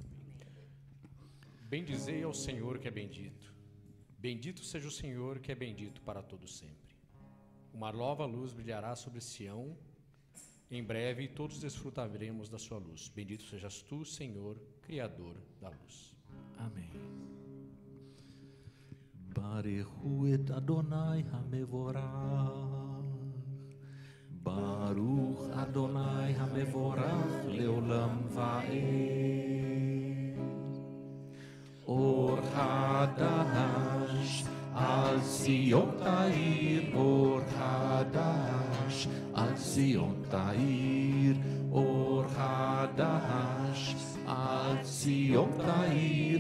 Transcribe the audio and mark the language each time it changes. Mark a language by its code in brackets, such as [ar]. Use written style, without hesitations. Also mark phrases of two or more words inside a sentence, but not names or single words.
[pt] Bendizei ao Senhor que é bendito. Bendito seja o Senhor que é bendito para todo sempre. Uma nova luz brilhará sobre Sião. Em breve todos desfrutaremos da sua luz. Bendito sejas tu, Senhor, Criador da luz. Amém. [he] ברוך את אדוני המבורך. ברוך אדוני המבורך לעולם ועד. אור חדש על ציון תאיר. אור חדש על ציון תאיר. אור חדש על ציון תאיר.